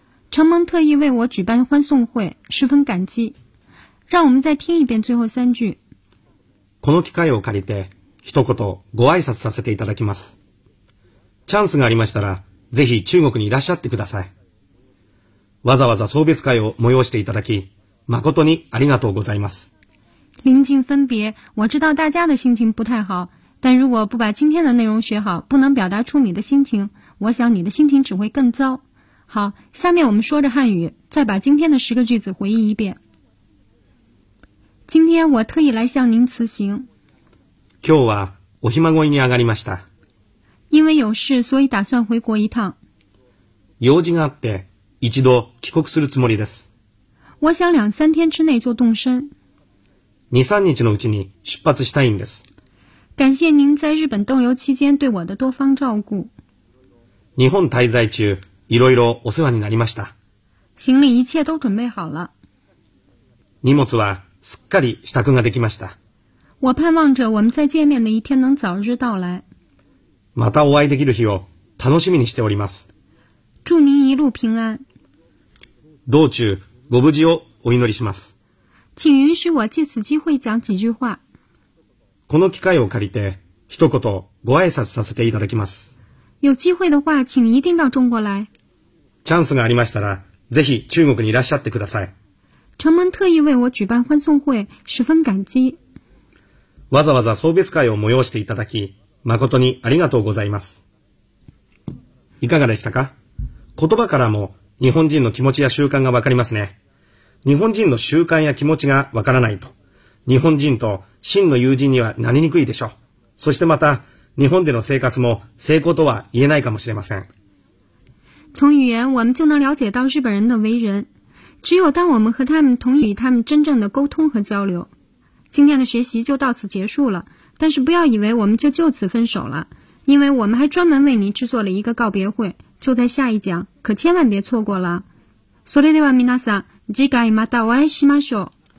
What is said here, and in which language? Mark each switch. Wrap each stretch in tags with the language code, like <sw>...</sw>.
<zh>承蒙特意为我举办欢送会，十分感激。让我们再听一遍最后三句。</zh> <ja>この機会を借りて一言ご挨拶させていただきます。チャンスがありましたら、ぜひ中国にいらっしゃってください。わざわざ送別会を催していただき、誠にありがとうございます。</ja> <zh>臨近分別、我知道大家的心情不太好、但如果不把今天的内容学好、不能表达出你的心情、我想你的心情只会更糟。好、下面我们说着汉语、再把今天的十个句子回忆一遍。今天我特意来向您辞行。</zh> <ja>今日はお暇ごいに上がりました。</ja> <zh>因为有事、所以打算回国一趟。</zh> <ja>用事があって、一度帰国するつもりです。</ja> <zh>我想两三天之内就动身。</zh> <ja>二三日のうちに出発したいんです。</ja> <zh>感谢您在日本逗留期间对我的多方照顾。</zh> <ja>日本滞在中、いろいろお世話になりました。</ja> <zh>行李一切都准备好了。</zh> <ja>荷物はすっかり支度ができました。</ja> <zh>我盼望着我们再见面的一天能早日到来。</zh> <ja>またお会いできる日を楽しみにしております。</ja> <zh>祝您一路平安。</zh> <ja>道中ご無事をお祈りします。</ja> <zh>请允许我借此机会讲几句话。</zh> <ja>この機会を借りて一言ご挨拶させていただきます。</ja> <zh>有机会的话，请一定到中国来。</zh> <ja>チャンスがありましたら、ぜひ中国にいらっしゃってください。</ja> <zh>承蒙特意为我举办欢送会，十分感激。</zh> <ja>わざわざ送別会を催していただき、誠にありがとうございます。いかがでしたか？言葉からも日本人の気持ちや習慣がわかりますね。日本人の習慣や気持ちがわからないと、日本人と真の友人にはなりにくいでしょう。そしてまた、日本での生活も成功とは言えないかもしれません。</ja> <zh>从语言我们就能了解到日本人的为人。只有当我们和他们同与他们真正的沟通和交流。今天的学习就到此结束了，但是不要以为我们就此分手了，因为我们还专门为您制作了一个告别会，就在下一讲，可千万别错过了。</zh> <ja>それでは皆さん、次回またお会いしましょう。</ja>